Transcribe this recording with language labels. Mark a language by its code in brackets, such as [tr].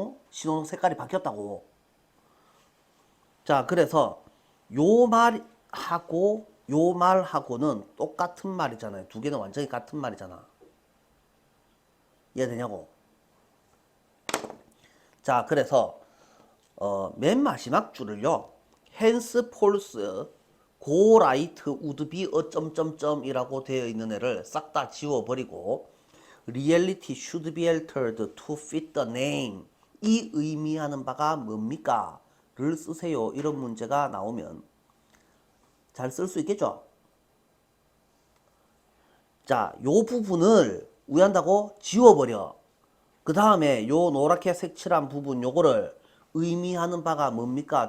[ko] 신호 색깔이 바뀌었다고. 자, 그래서 요 말하고 요 말하고는 똑같은 말이잖아요. 두 개는 완전히 같은 말이잖아. 이해되냐고? 자, 그래서 맨 마지막 줄을요. [en] henceforth go right would be a [ko] 점점점이라고 되어 있는 애를 싹 다 지워버리고 [en] reality should be altered to fit the name [ko] 이 의미하는 바가 뭡니까? 를 쓰세요. 이런 문제가 나오면 잘 쓸 수 있겠죠? 자, 요 부분을 우한다고 지워버려. 그 다음에 요 노랗게 색칠한 부분 요거를 의미하는 바가 뭡니까?